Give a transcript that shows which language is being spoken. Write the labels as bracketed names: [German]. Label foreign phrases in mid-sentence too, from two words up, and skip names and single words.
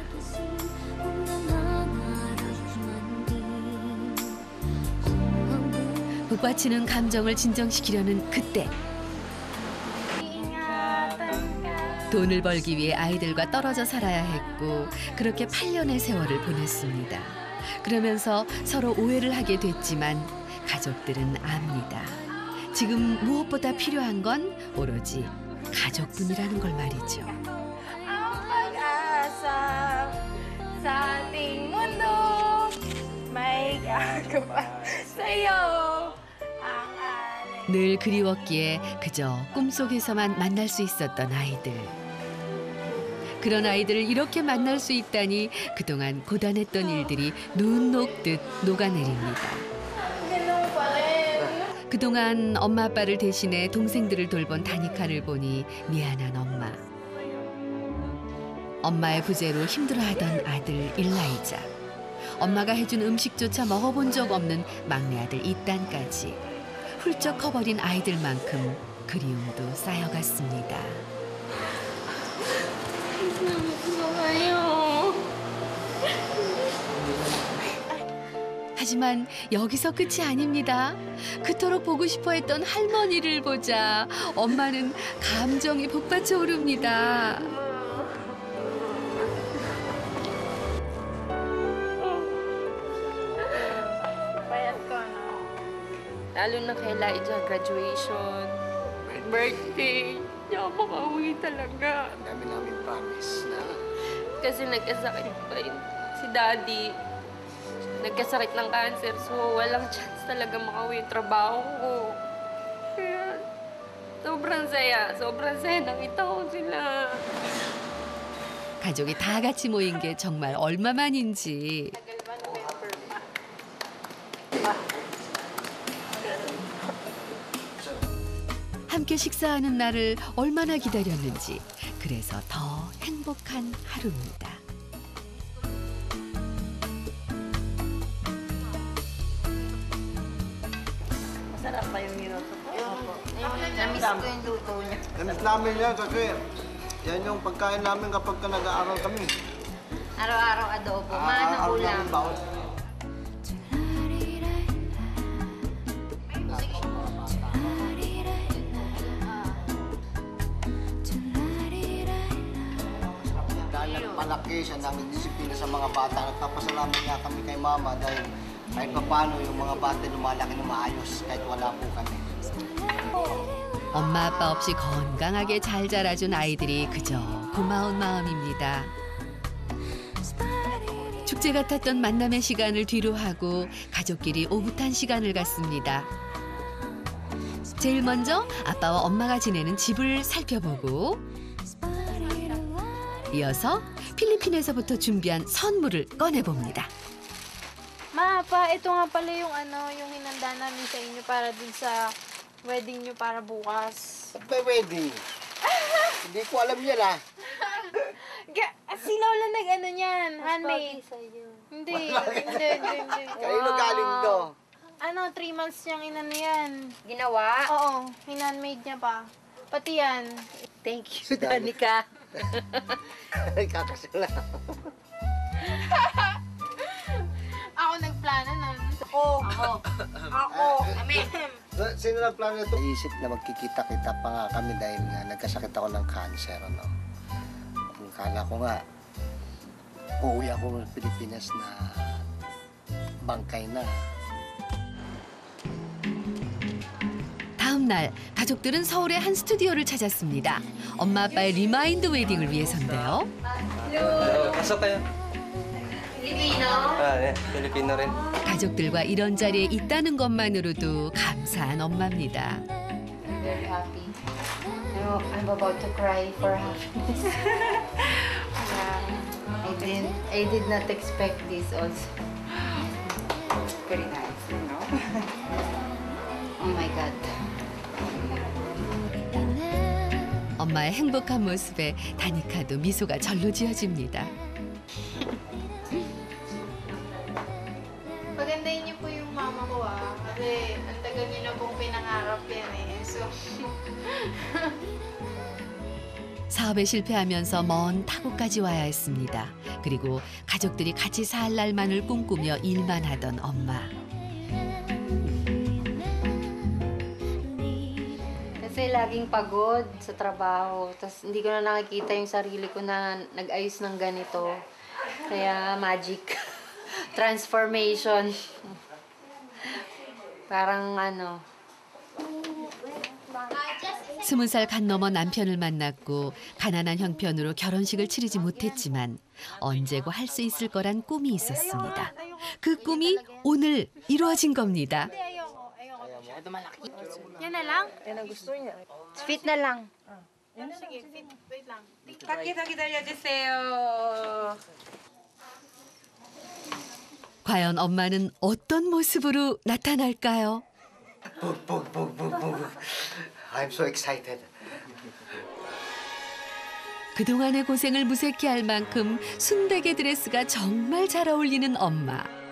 [Korean] 북받치는 감정을 진정시키려는 그때 돈을 벌기 위해 아이들과 떨어져 살아야 했고 그렇게 8년의 세월을 보냈습니다. 그러면서 서로 오해를 하게 됐지만 가족들은 압니다. 지금 무엇보다 필요한 건 오로지 가족분이라는 걸 말이죠. [Filipino] Ang pag-asa sa ating mundo may gagawa sa'yo ang alay. [Korean] 늘 그리웠기에 그저 꿈속에서만 만날 수 있었던 아이들. 그런 아이들을 이렇게 만날 수 있다니 그동안 고단했던 일들이 눈 녹듯 녹아내립니다. [Filipino] Ganun pa rin. [Korean] 그동안 엄마 아빠를 대신해 동생들을 돌본 다니카를 보니 미안한 엄마. 엄마의 부재로 힘들어하던 아들 일라이자. 엄마가 해준 음식조차 먹어본 적 없는 막내 아들 이딴까지. 훌쩍 커버린 아이들만큼 그리움도 쌓여갔습니다. 하지만 여기서 끝이 아닙니다. 그토록 보고 싶어 했던 할머니를 보자 엄마는 감정이 북받쳐 오릅니다. [Filipino] Payat ko na. Lalo na kay Elijah, [English] graduation, birthday. [Filipino] Hindi ako makauwi talaga. Ang dami namin promise na Kasi nagkasakit pa yun si Daddy. Nagkasakit ng cancer, so walang chance talaga makauwi yung trabaho ko. Kaya sobrang saya nakita ko sila. [Korean] 가족이 다 같이 모인 게 정말 얼마만인지. 함께 식사하는 날을 얼마나 기다렸는지. 그래서 더 행복한 하루입니다. [Filipino] Masarap pa yung niloto ko. Namiss ko yung luto niya. Namiss namin yan kasi yan yung pagkain namin kapag nag-aaral kami. Araw-araw adobo, manang ulam. Dahil nagpalaki siya namin disiplina sa mga bata. Nagpapasalamat nga kami kay Mama dahil kahit paano yung mga bata lumalaki na maayos kahit wala po kami. [Korean] 엄마 아빠 없이 건강하게 잘 자라준 아이들이 그저 고마운 마음입니다. 축제 같았던 만남의 시간을 뒤로 하고 가족끼리 오붓한 시간을 갖습니다. 제일 먼저 아빠와 엄마가 지내는 집을 살펴보고 이어서 필리핀에서부터 준비한 선물을 꺼내봅니다. [Filipino] Ma, pa, ito nga pala yung yung hinanda namin sa inyo para dun sa wedding nyo para bukas. May wedding. Hindi ko alam yan ah. Si Lola nag-ano niyan, handmade. Hindi. Kanino galing to? 3 months niyang inano yan. Ginawa? Oo, hinandmade niya pa. Pati yan. [English] Thank you, Danica. [Filipino] Kakasala. Ako nagplano nun. Ako. Amen. Sino nagplano ito? Naisip na magkikita-kita pa nga kami dahil nga nagkasakit ako ng cancer. Ano? Kala ko nga, uuwi ako ng Pilipinas na bangkay na. [Korean] 다음 날 가족들은 서울의 한 스튜디오를 찾았습니다. 엄마 아빠의 리마인드 웨딩을 위해서인데요. [Filipino] Pasok kayo. Filipino? 네. Filipino rin. [Korean] 가족들과 이런 자리에 있다는 것만으로도 감사한 엄마입니다. [English] Very happy. I'm about to cry for happiness. Yeah. I did not expect this also. Very nice, you know. Oh my God. [Korean] 엄마의 행복한 모습에 다니카도 미소가 절로 지어집니다. [Filipino] Pagandahin niyo po yung mama ko kasi ang tagal niyo na pong pinangarap yan eh. So, [Korean] 사업에 실패하면서 먼 타국까지 와야 했습니다. 그리고 가족들이 같이 살 날만을 꿈꾸며 일만 하던 엄마. [Filipino] Kasi laging pagod sa trabaho. Tapos hindi ko na nakikita yung sarili ko na nag-ayos ng ganito. [English] Kaya magic. Transformation. [Filipino] Parang ano. [Korean] 20살 간 넘어 남편을 만났고 가난한 형편으로 결혼식을 치르지 못했지만 언제고 할 수 있을 거란 꿈이 있었습니다. 그 꿈이 오늘 이루어진 겁니다. [Filipino] yan na lang. Yan ang gusto niya. Fit na lang. Sige, wait lang. [Korean] 밖에서 기다려주세요. 과연 엄마는 어떤 모습으로 나타날까요? [English] I'm so excited. [Korean] 그동안의 고생을 무색해 할 만큼 순백의 드레스가 정말 잘 어울리는 엄마.